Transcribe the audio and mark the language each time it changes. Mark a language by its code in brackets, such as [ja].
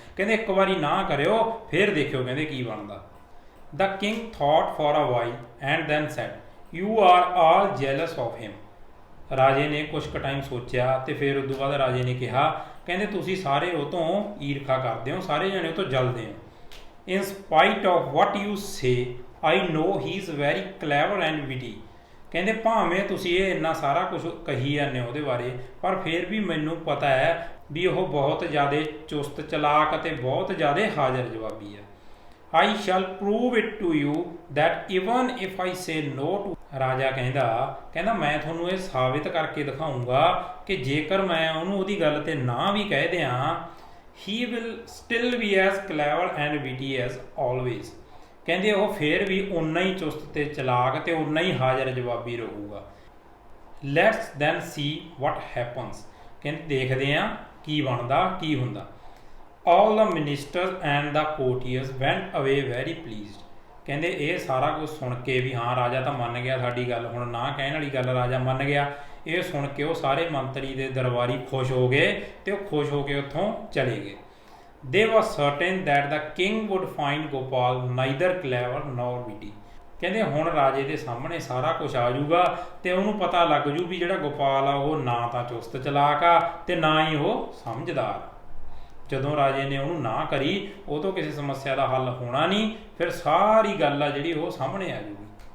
[pa] ਕਹਿੰਦੇ ਇੱਕ ਵਾਰੀ ਨਾ ਕਰਿਓ ਫਿਰ ਦੇਖਿਓ ਕਹਿੰਦੇ ਕੀ ਬਣਦਾ। [en] The king thought for a while and then said you are all jealous of him. [pa] ਰਾਜੇ ਨੇ ਕੁਛ ਕੁ ਟਾਈਮ ਸੋਚਿਆ ਤੇ ਫਿਰ ਉਸ ਤੋਂ ਬਾਅਦ ਰਾਜੇ ਨੇ ਕਿਹਾ, ਕਹਿੰਦੇ ਤੁਸੀਂ ਸਾਰੇ ਉਹ ਤੋਂ ਈਰਖਾ ਕਰਦੇ ਹੋ, ਸਾਰੇ ਜਣੇ ਉਹ ਤੋਂ ਜਲਦੇ ਹੋ। [en] In spite of what you say, I know he is very clever and witty। [pa] ਕਹਿੰਦੇ ਭਾਵੇਂ ਤੁਸੀਂ ਇਹ ਇੰਨਾ ਸਾਰਾ ਕੁਝ ਕਹੀ ਜਾਂਦੇ ਹੋ ਉਹਦੇ ਬਾਰੇ, ਪਰ ਫਿਰ ਵੀ ਮੈਨੂੰ ਪਤਾ ਹੈ ਵੀ ਉਹ ਬਹੁਤ ਜ਼ਿਆਦਾ ਚੁਸਤ ਚਲਾਕ ਅਤੇ ਬਹੁਤ ਜ਼ਿਆਦਾ ਹਾਜ਼ਰ ਜਵਾਬੀ ਹੈ। [en] I shall prove it to you that even if I say no to [pa] ਰਾਜਾ ਕਹਿੰਦਾ ਮੈਂ ਤੁਹਾਨੂੰ ਇਹ ਸਾਬਿਤ ਕਰਕੇ ਦਿਖਾਊਂਗਾ ਕਿ ਜੇਕਰ ਮੈਂ ਉਹਨੂੰ ਉਹਦੀ ਗੱਲ ਤੇ ਨਾ ਵੀ ਕਹਿ ਦਿਆਂ, [en] he will still be as clever and witty as always। [pa] ਕਹਿੰਦੇ ਉਹ ਫਿਰ ਵੀ ਓਨਾ ਹੀ ਚੁਸਤ ਤੇ ਚਲਾਕ ਤੇ ਓਨਾ ਹੀ ਹਾਜ਼ਰ ਜਵਾਬੀ ਰਹੂਗਾ। [en] Let's then see what happens। [pa] ਕਹਿੰਦੇ ਦੇਖਦੇ ਹਾਂ ਕੀ ਬਣਦਾ ਕੀ ਹੁੰਦਾ। [en] All the ministers and the courtiers went away very pleased। [pa] ਕਹਿੰਦੇ ਇਹ ਸਾਰਾ ਕੁਝ ਸੁਣ ਕੇ ਵੀ ਹਾਂ ਰਾਜਾ ਤਾਂ ਮੰਨ ਗਿਆ ਸਾਡੀ ਗੱਲ, ਹੁਣ ਨਾ ਕਹਿਣ ਵਾਲੀ ਗੱਲ ਰਾਜਾ ਮੰਨ ਗਿਆ। ਇਹ ਸੁਣ ਕੇ ਉਹ ਸਾਰੇ ਮੰਤਰੀ ਦੇ ਦਰਬਾਰੀ ਖੁਸ਼ ਹੋ ਗਏ ਤੇ ਉਹ ਖੁਸ਼ ਹੋ ਕੇ ਉੱਥੋਂ ਚਲੇ ਗਏ। [en] They were certain that the king would find Gopal neither clever nor witty। [pa] ਕਹਿੰਦੇ ਹੁਣ ਰਾਜੇ ਦੇ ਸਾਹਮਣੇ ਸਾਰਾ ਕੁਝ ਆ ਜਾਊਗਾ ਤੇ ਉਹਨੂੰ ਪਤਾ ਲੱਗ ਜੂ ਵੀ ਜਿਹੜਾ ਗੋਪਾਲ ਆ ਉਹ ਨਾ ਤਾਂ ਚੁਸਤ ਚਲਾਕ ਆ ਤੇ ਨਾ ਹੀ ਉਹ ਸਮਝਦਾਰ। ਜਦੋਂ ਰਾਜੇ ਨੇ ਉਹਨੂੰ ਨਾ ਕਰੀ ਉਹ ਤੋਂ ਕਿਸੇ ਸਮੱਸਿਆ ਦਾ ਹੱਲ ਹੋਣਾ ਨਹੀਂ, ਫਿਰ ਸਾਰੀ ਗੱਲ ਆ ਜਿਹੜੀ ਉਹ ਸਾਹਮਣੇ ਆ ਜੂਗੀ।